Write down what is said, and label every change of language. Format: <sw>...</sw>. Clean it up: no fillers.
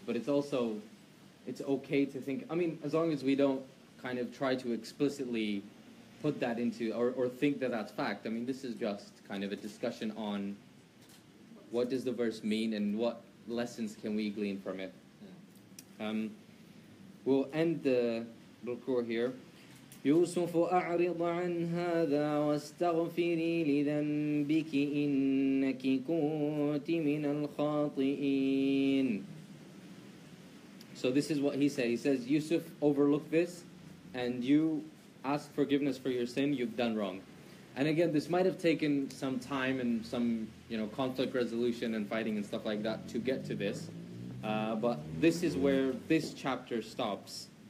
<en>But it's also, it's okay to think, I mean, as long as we don't kind of try to explicitly put that into, or think that that's fact. I mean, this is just kind of a discussion on what does the verse mean and what lessons can we glean from it. We'll end the ruku here.</en> <ar>يوسف أعرض عن هذا واستغفري لذنبك إنك كنت من الخاطئين.</ar> <en>So this is what he said. He says, Yusuf, overlook this and you ask forgiveness for your sin, you've done wrong. And again, this might have taken some time and some, conflict resolution and fighting and stuff like that to get to this. But this is where this chapter stops.</en>